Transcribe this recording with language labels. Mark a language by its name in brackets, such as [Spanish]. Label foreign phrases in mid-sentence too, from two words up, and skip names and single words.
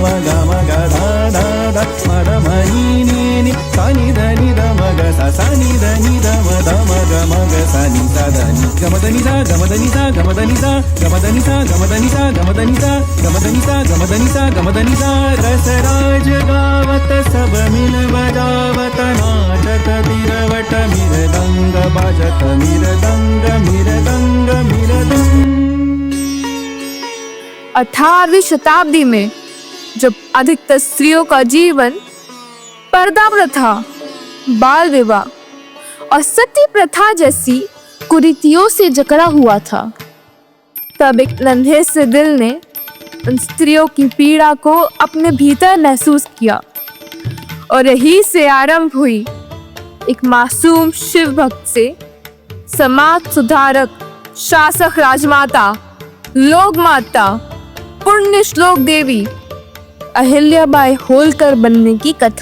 [Hindi] ग म ग धा धा ध म ध म नी नी नी सा नी ध नी ध म ग सा सा नी ध नी ध म ध म ग म ग सा नी सा ध नी ग म ध नी सा ग म ध नी सा ग म ध नी सा ग म ध नी सा ग म ध नी सा ग म ध नी सा ग म ध नी सा ग म ध नी सा ग म ध नी सा रसराज गावत सब मिल बजावत नाचत तिरवट मृदंग बाजत मृदंग मृदंग मृदंग। 18वीं शताब्दी में जब अधिकतर स्त्रियों का जीवन पर्दा प्रथा, बाल विवाह और सती प्रथा जैसी कुरीतियों से जकड़ा हुआ था, तब एक नन्हे से दिल ने उन स्त्रियों की पीड़ा को अपने भीतर महसूस किया और यही से आरंभ हुई एक मासूम शिव भक्त से समाज सुधारक, शासक राजमाता, लोक माता, पुण्य श्लोक देवी अहिल्याबाई होलकर बनने की कथा।